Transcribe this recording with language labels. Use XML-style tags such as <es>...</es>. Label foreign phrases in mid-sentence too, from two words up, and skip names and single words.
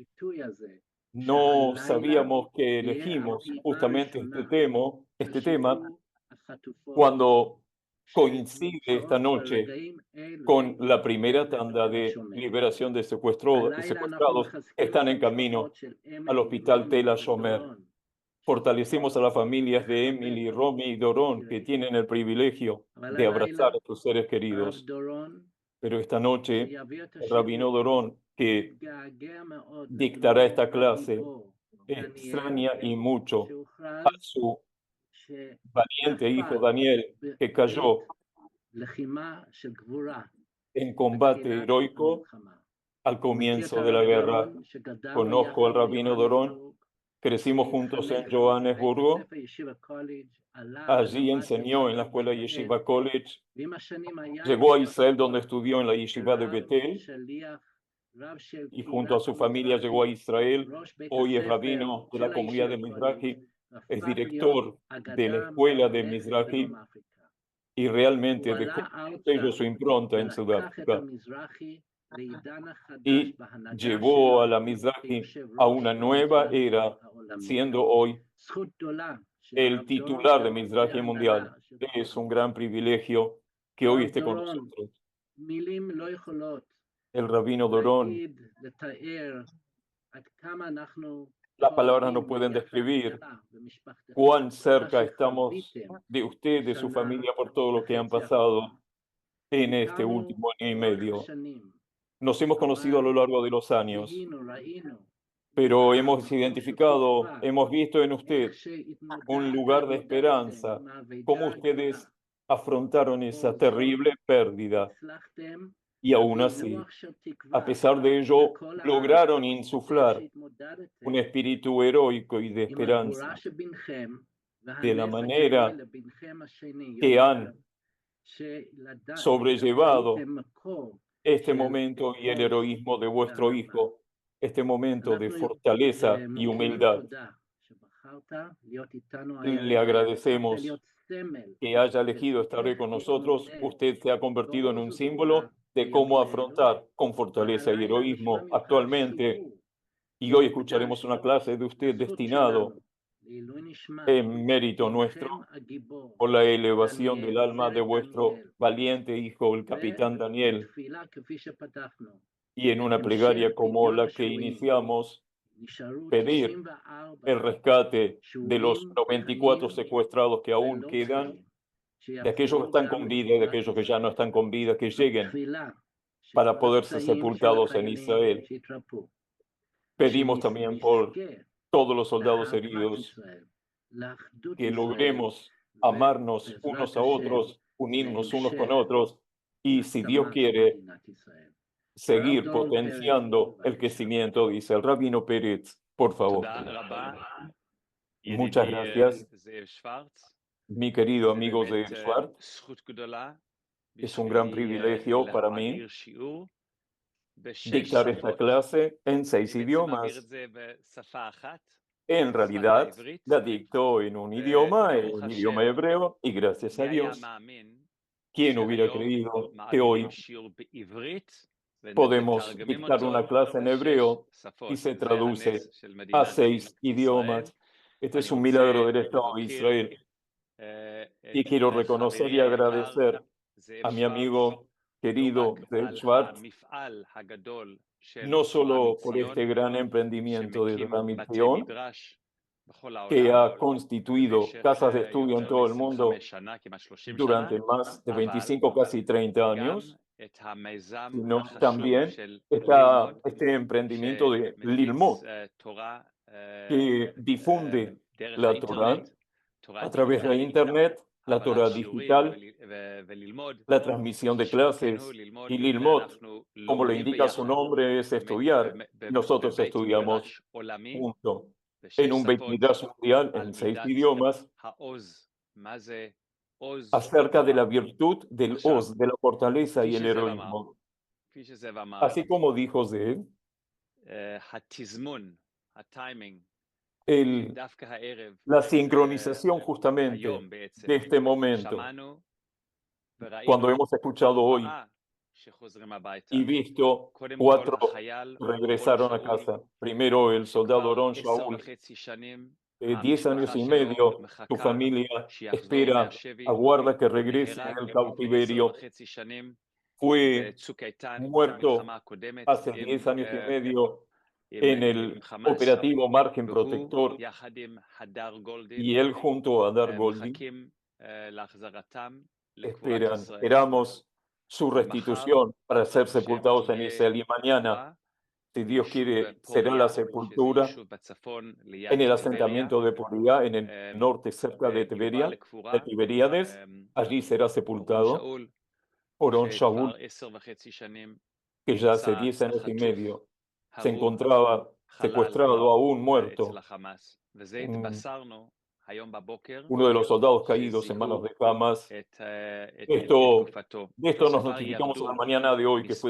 <es>No sabíamos que elegimos justamente este tema cuando coincide esta noche con la primera tanda de liberación de secuestrados que están en camino al hospital Tel HaShomer. Fortalecemos a las familias de Emily, Romy y Doron, que tienen el privilegio de abrazar a sus seres queridos. Pero esta noche, el rabino Doron, que</es> <he>מתגעגע מאוד</he> <es>dictará esta</es> <he>לבנו</he> <es>clase</es> <he>הגיבור, דניאל,</he> <es>extraña y mucho a</es> <he>שהוכרז</he> <es>su valiente hijo</es> <he>שנפל</he> <es>Daniel, que</es> <he>בעת</he> <es>cayó</es> <he>לחימה של גבורה</he> <es>en combate</es> <he>בתחילת</he> <es>heroico</es> <he>המלחמה.</he> <es>al</es> <he>אני מכיר את</he> <es>comienzo de la</es> <he>הרב</he> <es>guerra.</es> <he>דורון, שגדלנו</he> <es>Conozco al</es> <he>יחד</he> <es>rabino Dorón,</es> <he>ביוהנסבורג,</he> <es>crecimos juntos en</es> <he>שהתחנך בבית</he> <es>Johannesburgo,</es> <he>הספר ישיבה קולג', עלה</he> <es>allí</es> <he>ולמד</he> <es>enseñó en la</es> <he>בישיבת</he> <es>escuela</es> <he>בית אל,</he> <es>Yeshiva College,</es> <he>ועם השנים היה</he> <es>llegó a</es> <he>איש</he> <es>Israel</es> <he>כבוד</he> <es>donde estudió en la Yeshiva de</es> <he>רב,</he> <es>Betel</es> <he>שליח, רב של</he> <es>y junto a</es> <he>קהילת</he> <es>su familia llegó a</es> <he>המזרחי,</he> <es>Israel.</es> <he>ראש בית</he> <es>Hoy es</es> <he>הספר</he> <es>rabino de</es> <he>של</he> <es>la comunidad</es> <he>הישיבה</he> <es>de</es> <he>קולג',</he> <es>Mizrahi, es</es> <he>והפך להיות</he> <es>director de la</es> <he>אגדה</he> <es>escuela de</es> <he>מהלכת</he> <es>Mizrahi</es> <he>בדרום אפריקה.</he> <es>y realmente</es> <he>הוא</he> <es>dejó</es> <he>עלה</he> <es>su</es> <he>ארצה</he> <es>sello, su impronta en</es> <he>ולקח את</he> <es>Sudáfrica</es> <he>המזרחי לעידן החדש</he> <es>y</es> <he>בהנהגה</he> <es>llevó a</es> <he>שלו</he> <es>la Mizrahi</es> <he>כיושב</he> <es>a</es> <he>ראש</he> <es>una nueva</es> <he>המזרחי</he> <es>era,</es> <he>העולמי.</he> <es>siendo hoy</es> <he>זכות גדולה של</he> <es>el</es> <he>הרב דורון</he> <es>titular de</es> <he>וחברי</he> <es>Mizrahi</es> <he>הנהלה</he> <es>Mundial.</es> <he>של</he> <es>Es un</es> <he>התוכנית.</he> <es>gran privilegio que hoy</es> <he>הרב</he> <es>esté con</es> <he>דורון,</he> <es>nosotros.</es> <he>מילים לא יכולות</he> <es>El rabino Dorón,</es> <he>להגיד, לתאר עד כמה אנחנו</he> <es>las palabras no</es> <he>קרובים</he> <es>pueden</es> <he>ויחד</he> <es>describir</es> <he>איתך ומשפחתך</he> <es>cuán</es> <he>על מה</he> <es>cerca estamos</es> <he>שחוויתם</he> <es>de usted, de su</es> <he>שנה</he> <es>familia, por todo lo que han</es> <he>וחצי האחרונה.</he> <es>pasado en este</es> <he>הכרנו</he> <es>último año y</es> <he>לאורך</he> <es>medio.</es> <he>השנים,</he> <es>Nos hemos conocido a lo</es> <he>אבל</he> <es>largo de los años,</es> <he>זיהינו, ראינו</he> <es>pero</es> <he>ממך</he> <es>hemos</es> <he>מקום של</he> <es>identificado,</es> <he>תקווה,</he> <es>hemos visto en</es> <he>איך</he> <es>usted un</es> <he>שהתמודדתם</he> <es>lugar de esperanza,</es> <he>עם האבדה</he> <es>cómo</es> <he>הגדולה,</he> <es>ustedes afrontaron esa</es> <he>בכל זאת</he> <es>terrible pérdida</es> <he>הצלחתם</he> <es>y aún</es> <he>להביא</he> <es>así,</es> <he>רוח של</he> <es>a</es> <he>תקווה</he> <es>pesar de ello,</es> <he>לכל הארץ,</he> <es>lograron</es> <he>איך</he> <es>insuflar un</es> <he>שהתמודדתם</he> <es>espíritu heroico y de</es> <he>עם הגבורה</he> <es>esperanza</es> <he>שבנכם</he> <es>de la</es> <he>והנס הגדול</he> <es>manera</es> <he>לבנכם השני,</he> <es>que</es> <he>יותר,</he> <es>han sobrellevado</es> <he>שהייתם מקור</he> <es>este</es> <he>של</he> <es>momento y el</es> <he>עוז</he> <es>heroísmo de vuestro</es> <he>ואהבה.</he> <es>hijo, este momento de</es> <he>אנחנו</he> <es>fortaleza y</es> <he>מכירים</he> <es>humildad.</es> <he>תודה שבחרת להיות איתנו</he> <es>Le</es> <he>הערב, והפכת</he> <es>agradecemos</es> <he>להיות סמל</he> <es>que haya</es> <he>של</he> <es>elegido estar hoy</es> <he>איך</he> <es>con nosotros.</es> <he>להתמודד</he> <es>Usted se ha convertido en un</es> <he>בעוז וגבורה</he> <es>símbolo de cómo</es> <he>בימים אלו,</he> <es>afrontar con fortaleza y</es> <he>והלילה נשמע</he> <es>heroísmo</es> <he>ממך</he> <es>actualmente.</es> <he>שיעור</he> <es>Y hoy escucharemos una</es> <he>מוקדש</he> <es>clase de usted</es> <he>לזכות</he> <es>destinado</es> <he>שלנו לעילוי נשמת</he> <es>en mérito nuestro</es> <he>בנכם הגיבור</he> <es>por la elevación del</es> <he>דניאל,</he> <es>alma de</es> <he>סרן</he> <es>vuestro</es> <he>דניאל,</he> <es>valiente hijo, el capitán Daniel,</es> <he>ובתפילה כפי שפתחנו,</he> <es>y en una</es> <he>להמשך</he> <es>plegaria como</es> <he>פדיון</he> <es>la que</es> <he>השבויים.</he> <es>iniciamos,</es> <he>נשארו</he> <es>pedir</es> <he>94</he> <es>el rescate de los</es> <he>שבויים</he> <es>94</es> <he>חיים</he> <es>secuestrados que aún</es> <he>ולא</he> <es>quedan,</es> <he>צפויים,</he> <es>de aquellos que</es> <he>שיחזרו</he> <es>están</es> <he>גם</he> <es>con vida y de</es> <he>לגבורת</he> <es>aquellos que ya no</es> <he>ישראל.</he> <es>están con vida, que lleguen</es> <he>בתפילה</he> <es>para</es> <he>שכל</he> <es>poder ser</es> <he>הפצעים של</he> <es>sepultados en</es> <he>החיילים</he> <es>Israel.</es> <he>שיתרפאו,</he> <es>Pedimos también por</es> <he>ושנזכה</he> <es>todos los soldados</es> <he>לאהבת</he> <es>heridos,</es> <he>ישראל, לאחדות</he> <es>que</es> <he>ישראל,</he> <es>logremos amarnos</es> <he>ובעזרת</he> <es>unos a</es> <he>השם</he> <es>otros, unirnos unos con</es> <he>להמשך</he> <es>otros y, si Dios</es> <he>העצמת</he> <es>quiere,</es> <he>מדינת ישראל. הרב</he> <es>seguir</es> <he>דורון פרץ,</he> <es>potenciando el</es> <he>בבקשה.</he> <es>crecimiento, dice el rabino Pérez, por favor.</es> <he>תודה רבה,</he> <es>Muchas</es> <he>ידידי</he> <es>gracias,</es> <he>זאב שוורץ.</he> <es>mi querido</es> <he>זה</he> <es>amigo</es> <he>באמת</he> <es>Zeev Schwartz.</es> <he>זכות גדולה</he> <es>Es un gran</es> <he>בשבילי</he> <es>privilegio para mí</es> <he>להעביר שיעור בשש</he> <es>dictar esta</es> <he>שפות.</he> <es>clase en</es> <he>אני</he> <es>6</es> <he>בעצם מעביר</he> <es>idiomas.</es> <he>את זה בשפה אחת,</he> <es>En</es> <he>שפת</he> <es>realidad,</es> <he>העברית,</he> <es>la dictó en un idioma,</es> <he>וברוך</he> <es>en idioma</es> <he>השם,</he> <es>hebreo, y gracias</es> <he>מי</he> <es>a</es> <he>היה</he> <es>Dios,</es> <he>מאמין</he> <es>¿quién hubiera</es> <he>שהיום</he> <es>creído que</es> <he>מעבירים</he> <es>hoy</es> <he>שיעור בעברית</he> <es>podemos</es> <he>ומתרגמים</he> <es>dictar una</es> <he>אותו</he> <es>clase en</es> <he>לשש</he> <es>hebreo y</es> <he>שפות?</he> <es>se</es> <he>זה</he> <es>traduce</es> <he>הנס של</he> <es>a</es> <he>מדינת</he> <es>6</es> <he>ישראל.</he> <es>idiomas? Este</es> <he>ואני</he> <es>es un milagro</es> <he>רוצה</he> <es>del Estado de</es> <he>להוקיר</he> <es>Israel y quiero reconocer</es> <he>חברי</he> <es>y</es> <he>היקר</he> <es>agradecer</es> <he>זאב</he> <es>a mi</es> <he>שוורץ,</he> <es>amigo</es> <he>לא</he> <es>querido</es> <he>רק</he> <es>Zeev</es> <he>על</he> <es>Schwartz,</es> <he>המפעל הגדול של</he> <es>no</es> <he>תורה</he> <es>solo por este</es> <he>מציון,</he> <es>gran emprendimiento de</es> <he>שמקים</he> <es>Dora</es> <he>בתי</he> <es>Misión,</es> <he>מדרש בכל</he> <es>que</es> <he>העולם</he> <es>ha constituido</es> <he>במשך</he> <es>casas de estudio en</es> <he>יותר</he> <es>todo el</es> <he>מ-25</he> <es>mundo</es> <he>שנה, כמעט 30 שנה,</he> <es>durante más de</es> <he>אבל</he> <es>25, casi 30</es> <he>גם</he> <es>años,</es> <he>את המיזם</he> <es>sino</es> <he>החשוב</he> <es>también</es> <he>של</he> <es>está</es> <he>ללמוד,</he> <es>este emprendimiento de</es> <he>שמפיץ</he> <es>Lilmod,</es> <he>תורה</he> <es>que difunde</es> <he>דרך</he> <es>la Torah</es> <he>האינטרנט, תורה</he> <es>a través de la</es> <he>דיגיטלית,</he> <es>Internet, la</es> <he>העברת</he> <es>Torah</es> <he>שיעורים</he> <es>digital,</es> <he>וללמוד,</he> <es>la transmisión de</es> <he>ששמותינו</he> <es>clases</es> <he>ללמוד,</he> <es>y Lilmod,</es> <he>ואנחנו</he> <es>como lo</es> <he>לומדים</he> <es>indica su</es> <he>ביחד</he> <es>nombre, es estudiar. Nosotros</es> <he>בבית</he> <es>estudiamos</es> <he>מדרש עולמי</he> <es>juntos</es> <he>בשש</he> <es>en un Beit</es> <he>שפות</he> <es>Midrash mundial</es> <he>על</he> <es>en 6</es> <he>מידת</he> <es>idiomas</es> <he>העוז. מה זה עוז</he> <es>acerca de la</es> <he>וגבורה?</he> <es>virtud del</es> <he>עכשיו,</he> <es>Oz, de la fortaleza</es> <he>כפי</he> <es>y el</es> <he>שזאב אמר,</he> <es>heroísmo.</es> <he>כפי שזאב אמר,</he> <es>Así como dijo Zeev,</es> <he>התזמון, הטיימינג,</he> <es>el,</es> <he>שדווקא הערב,</he> <es>la sincronización justamente</es> <he>היום בעצם,</he> <es>de este momento,</es> <he>שמענו</he> <es>cuando</es> <he>וראינו</he> <es>hemos escuchado hoy</es> <he>4 שחוזרים הביתה.</he> <es>y visto</es> <he>קודם כל</he> <es>4</es> <he>החייל</he> <es>que</es> <he>אורון</he> <es>regresaron a</es> <he>שאול,</he> <es>casa. Primero el soldado</es> <he>שכבר</he> <es>Oron</es> <he>10</he> <es>Shaul,</es> <he>וחצי שנים</he> <es>10 años</es> <he>המשפחה</he> <es>y</es> <he>שלו</he> <es>medio, su</es> <he>מחכה</he> <es>familia</es> <he>שיחזור</he> <es>espera,</es> <he>מהשבי.</he> <es>aguarda que</es> <he>הוא</he> <es>regrese</es> <he>נהרג</he> <es>del</es> <he>לפני 10</he> <es>cautiverio.</es> <he>וחצי שנים</he> <es>Fue</es> <he>בצוק איתן,</he> <es>muerto</es> <he>במלחמה הקודמת</he> <es>hace</es> <he>עם</he> <es>10 años y medio en el</es> <he>חמאס,</he> <es>operativo Margen</es> <he>והוא</he> <es>Protector,</es> <he>יחד עם הדר גולדין</he> <es>y él junto a Dar Goldin</es> <he>מחכים להחזרתם לקבורת</he> <es>esperan,</es> <he>ישראל.</he> <es>esperamos su restitución para ser</es> <he>בעזרת השם</he> <es>sepultados en</es> <he>תהיה</he> <es>Israel. Y mañana,</es> <he>קבורה</he> <es>Si Dios quiere, será</es> <he>פוריה,</he> <es>la</es> <he>שזה</he> <es>sepultura</es> <he>יישוב בצפון ליד</he> <es>en el</es> <he>טבריה,</he> <es>asentamiento de Poría, en el norte, cerca de</es> <he>ויובא</he> <es>de</es> <he>לקבורה</he> <es>Tiberíades. Allí será</es> <he>אורון</he> <es>sepultado</es> <he>שאול,</he> <es>Orón</es> <he>שכבר</he> <es>Shaul,</es> <he>10.5 שנים</he> <es>que ya hace</es> <he>נמצא</he> <es>10 años y</es> <he>חטוף,</he> <es>medio se</es> <he>הרוג,</he> <es>encontraba</es> <he>חלל</he> <es>secuestrado, aún</es> <he>אצל</he> <es>muerto,</es> <he>החמאס. וזה</he> <es>un-</es> <he>התבשרנו היום בבוקר,</he> <es>uno de los soldados caídos en manos</es> <he>שזיהו</he> <es>de Hamas.</es> <he>את</he> <es>Esto,</es> <he>גופתו.</he> <es>de esto nos</es> <he>וכבר</he> <es>notificamos en la</es> <he>ירדו</he> <es>mañana de hoy, que fue</es>